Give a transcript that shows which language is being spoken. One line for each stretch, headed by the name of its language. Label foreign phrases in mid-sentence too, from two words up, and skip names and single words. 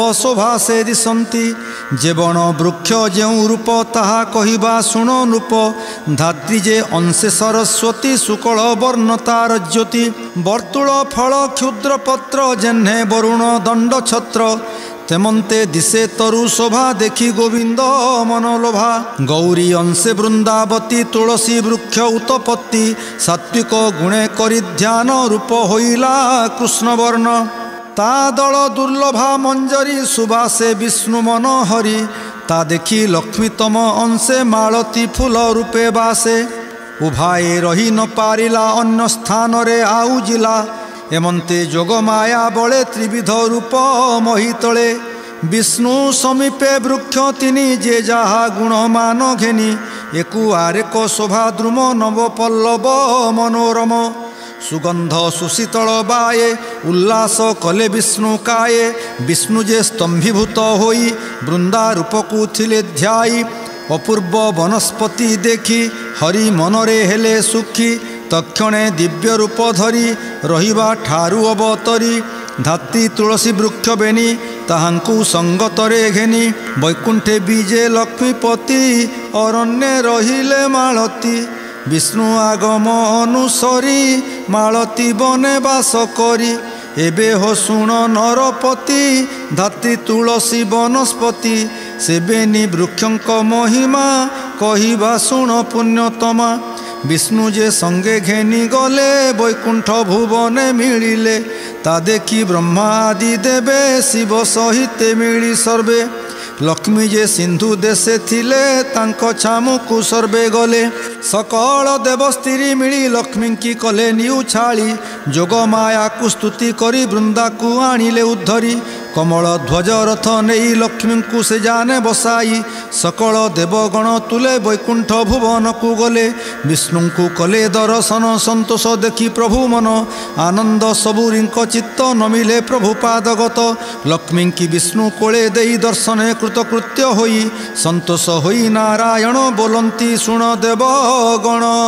Odia: ଶୋଭା ସେ ଦିଶଂତୀ ଜେବଣ ବୃକ୍ଷ ଜେଉ ରୂପ ତାହା କହିବା ଶୁଣ ନୃପ ଧାତ୍ରୀ ଜେ ଅଂଶେ ସରସ୍ୱତୀ ଶୁକ୍ଳ ବର୍ଣତା ରଜ୍ୟୋତି ବର୍ତୁଳ ଫଳ କ୍ଷୁଦ୍ର ପତ୍ର ଜେନ୍ହେ ବରୁଣ ଦଂଡ ଛତ୍ର ତେମଂତେ ଦିଶେ ତରୁ ଶୋଭା ଦେଖୀ ଗୋବିଂଦ ମନୋଲୋଭା ଗୌରୀ ଅଂଶେ ବୃଂଦାବତୀ ତୁଳସୀ ବୃକ୍ଷ ଉତ୍ପତ୍ତି ସାତ୍ୱିକ ଗୁଣେ କରି ଧ୍ୟାନ ରୂପ ହୋଇଲା କୃଷ୍ଣ ବର୍ଣ ତା ଦଳ ଦୁର୍ଲଭା ମଂଜରୀ ସୁବାସେ ବିଷ୍ଣୁ ମନ ହରି ତା ଦେଖୀ ଲକ୍ଷ୍ମୀତମ ଅଂଶେ ମାଳତୀ ଫୁଲ ରୂପେ ବାସେ ଉଭାଏ ରହୀ ନ ପାରିଲା ଅନ୍ୟ ସ୍ଥାନ ରେ ଆଉଜିଲା ଏମଂତେ ଜୋଗ ମାୟା ବଳେ ତ୍ରିବିଧ ରୂପ ମହିତଳେ ବିଷ୍ଣୁ ସମୀପେ ବୃକ୍ଷ ତିନୀ ଜେ ଜହା ଗୁଣ ମାନ ଘେନୀ ଏକୁ ଆରେକ ଶୋଭା ଦ୍ରୁମ ନବ ପଲ୍ଲବ ମନୋରମ ସୁଗଂଧ ସୁଶୀତଳ ବାଏ ଉଲ୍ଲାସ କଲେ ବିଷ୍ଣୁ କାଏ ବିଷ୍ଣୁ ଜେ ସ୍ତଂଭୀଭୂତ ହୋଇ ବୃଂଦା ରୂପକୁ ଥିଲେ ଧ୍ୟାଇ ଅପୂର୍ବ ବନସ୍ପତି ଦେଖୀ ହରି ମନରେ ହେଲେ ସୁଖୀ ତକ୍ଷଣେ ଦିବ୍ୟ ରୂପ ଧରୀ ରହିବା ଠାରୁ ଅବତରୀ ଧାତ୍ରୀ ତୁଳସୀ ବୃକ୍ଷ ବେନୀ ତାହାଂକୁ ସଂଗତରେ ଘେନୀ ବୈକୁଂଠେ ବୀଜେ ଲକ୍ଷ୍ମୀପତି ଅରଣ୍ୟେ ରହିଲେ ମାଳତୀ ବିଷ୍ଣୁ ଆଗମ ଅନୁସରୀ ମାଳତୀ ବନେ ବାସ କରୀ ଏବେ ହୋ ଶୁଣ ନରପତି ଧାତ୍ରୀ ତୁଳସୀ ବନସ୍ପତି ସେବେନୀ ବୃକ୍ଷଂକ ମହିମା କହିବା ଶୁଣ ପୁଣ୍ୟତମା ବିଷ୍ଣୁ ଜେ ସଂଗେ ଘେନୀ ଗଲେ ବୈକୁଂଠ ଭୁବନେ ମିଳିଲେ ତା ଦେଖୀ ବ୍ରହ୍ମା ଆଦି ଦେବେ ଶିବ ସହିତେ ମିଳୀ ସର୍ବେ ଲକ୍ଷ୍ମୀ ଜେ ସିଂଧୁ ଦେଶେ ଥିଲେ ତାଂକୋ ଛାମୁକୁ ସର୍ବେ ଗଲେ ସକଳ ଦେବସ୍ତ୍ରୀ ମିଳୀ ଲକ୍ଷ୍ମୀ କି କଲେ ନିଉ ଛାଡ଼ୀ ଜୋଗ ମାୟା କୋ ସ୍ତୁତି କରୀ ବୃଂଦା କୋ ଆନିଲେ ଉଦ୍ଧରୀ କମଳ ଧ୍ୱଜ ରଥ ନହିଁ ଲକ୍ଷ୍ମୀ କୋ ସେ ଜାନେ ବସାଇ ସକଳ ଦେବଗଣ ତୁଲେ ବୈକୁଂଠ ଭୁବନ କୋ ଗଲେ ବିଷ୍ଣୁ କୋ କଲେ ଦର୍ଶନ ସଂତୋଷ ଦେଖୀ ପ୍ରଭୁ ମନ ଆନଂଦ ସବୁରୀ ଚିତ୍ତ ନମିଲେ ପ୍ରଭୁ ପାଦଗତ ଲକ୍ଷ୍ମୀ କି ବିଷ୍ଣୁ କୋଳେ ଦେଇ ଦର୍ଶନେ କୃତକୃତ୍ୟ ହୋଇ ସଂତୋଷ ହୋଇ ନାରାୟଣ ବୋଲଂତୀ ଶୁଣ ଦେବଗଣ